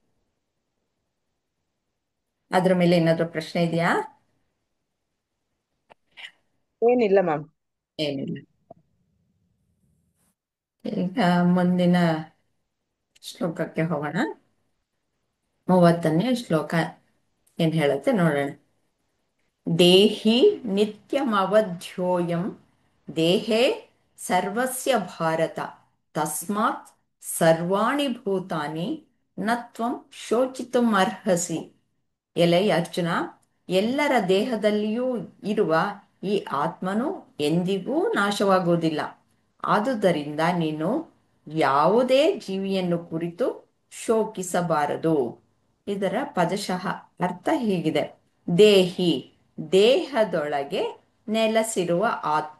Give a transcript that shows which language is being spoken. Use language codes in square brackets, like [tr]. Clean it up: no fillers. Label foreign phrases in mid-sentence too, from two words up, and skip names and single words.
[kn] ಅದ್ರ ಮೇಲೆ ಏನಾದ್ರೂ ಪ್ರಶ್ನೆ ಇದೆಯಾ? ಏನಿಲ್ಲ ಮ್ಯಾಮ್. ಏನಿಲ್ಲ. ಈಗ ಮುಂದಿನ ಶ್ಲೋಕಕ್ಕೆ ಹೋಗೋಣ. 30ನೇ ಶ್ಲೋಕ ಏನ್ ಹೇಳುತ್ತೆ ನೋಡೋಣ. [sa] ದೇಹಿ ನಿತ್ಯಮವಧ್ಯೋಯಂ ದೇಹೇ ಸರ್ವಸ್ಯ ಭಾರತ ತಸ್ಮಾತ್ ಸರ್ವಾಣಿ ಭೂತಾನಿ ನ ತ್ವಂ ಶೋಚಿತುಂ ಅರ್ಹಸಿ. [kn] ಎಲೈ ಅರ್ಜುನ, ಎಲ್ಲರ ದೇಹದಲ್ಲಿಯೂ ಇರುವ ಈ ಆತ್ಮನು ಎಂದಿಗೂ ನಾಶವಾಗುವುದಿಲ್ಲ. ಆದುದರಿಂದ ನೀನು ಯಾವುದೇ ಜೀವಿಯನ್ನು ಕುರಿತು ಶೋಕಿಸಬಾರದು. ಇದರ ಪದಶಃ ಅರ್ಥ ಹೀಗಿದೆ. ದೇಹಿ, ದೇಹದೊಳಗೆ ನೆಲೆಸಿರುವ ಆತ್ಮ.